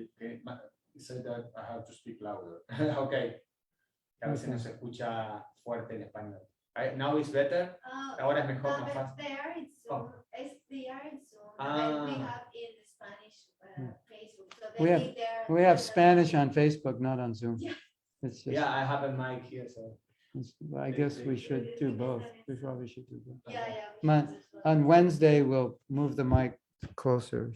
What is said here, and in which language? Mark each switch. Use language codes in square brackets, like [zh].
[en] Okay, he said that I have to speak louder. Okay. [es] A veces no se escucha fuerte el español. [en] Now it's better. [es] Ahora es mejor, más fácil. [en] There it's Oh. SDR it's Zoom. Ah. We have in the Spanish Facebook. So We have- they there. We have Spanish on Facebook, not on Zoom. Yeah. It's just, Yeah, I have a mic here, so. I guess we should do both. We probably should do both. Yeah, yeah. Ma- On Wednesday, we'll move the mic closer.